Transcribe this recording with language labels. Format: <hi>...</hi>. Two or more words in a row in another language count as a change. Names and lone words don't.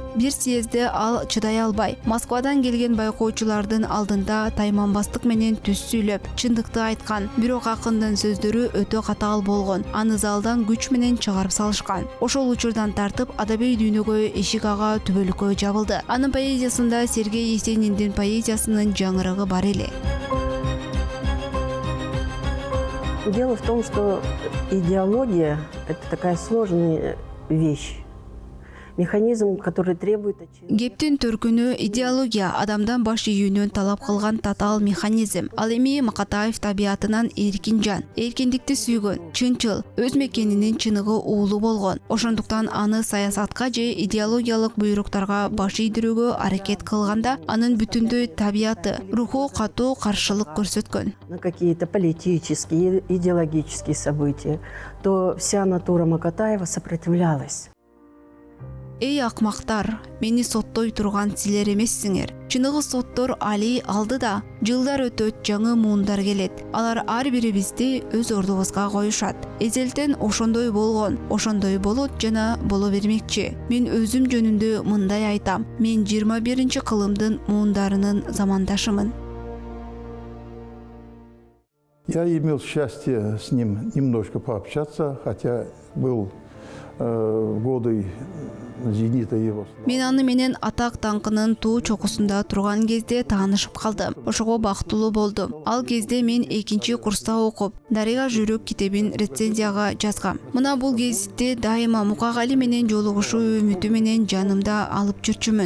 <ky>Бир съезде ал чыдай албай, Москвадан келген байкоочулардын алдында тайманбастык менен түз сүйлөп, чындыкты айткан. Бирок акындын сөздөрү өтө катаал болгон. Аны залдан күч менен чыгарып салышкан. Ошол учурдан тартып адабий дүйнөгө эшик ага түбөлүккө жабылды. Анын поэзиясында Сергей Есениндин поэзиясынын жаңырыгы бар эле.</ky> <ru>Дело в том, что идеология – это такая сложная вещь. Механизм, который требует...</ru> <ky>Кептин төркүнү идеология адамдан баш ийүүнүн талап кылган татаал механизм. Ал эми Макатаев табиятынан эркин жан, эркиндикти сүйгөн, чынчыл, өз мекенинин чыныгы уулу болгон. Ошондуктан аны саясатка же идеологиялык буйруктарга баш ийдирүүгө аракет кылганда анын бүтүндөй табияты, руху катуу каршылык көрсөткөн.</ky> <ru>На какие-то политические, идеологические события, то вся натура Макатаева сопротивлялась.</ru> <ky>Эй акмактар, мени соттой турган силер эмессиңер. Чыныгы соттор али алды да, жылдар өтөт, жаңы муундар келет. Алар ар бирибизди өз ордубузга коюшат. Эзелтен ошондой болгон, ошондой болот жана боло бермекчи. Мен өзүм жөнүндө мындай айтам. Мен 21 кылымдын муундарынын замандашымын.</ky> <ru>Я имел счастье с ним немножко пообщаться, хотя был годы зенита его.</ru> <ky>Мен аны менен атак даңкынын туу чокусунда турган кезде таанышып калдым. Ошого бактылуу болдум. Ал кезде мен 2 курста окуп, Дарыга жүрөк китебин рецензияга жазгам. Мына бул гезитти дайыма Мукагали менен жолугушуу үмүтү менен жанымда алып жүрчүмүн.</ky>